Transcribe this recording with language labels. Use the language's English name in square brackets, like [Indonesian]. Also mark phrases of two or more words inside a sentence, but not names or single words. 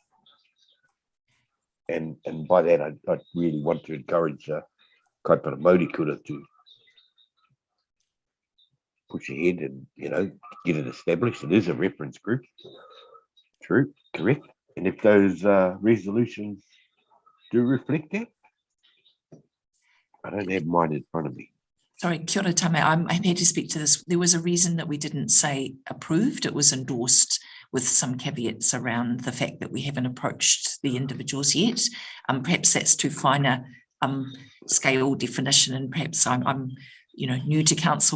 [English] And by that, I really want to encourage Kaipara Māori kura to push ahead and get it established. It is a reference group. True, correct. And if those resolutions do reflect that, I don't have mine in front of me. Sorry, [Māori] kia ora Tame, [English] I'm happy to speak to this. There was a reason that we didn't say approved. It was endorsed with some caveats around the fact that we haven't approached the individuals yet. Perhaps that's too fine a scale definition, and perhaps I'm new to council.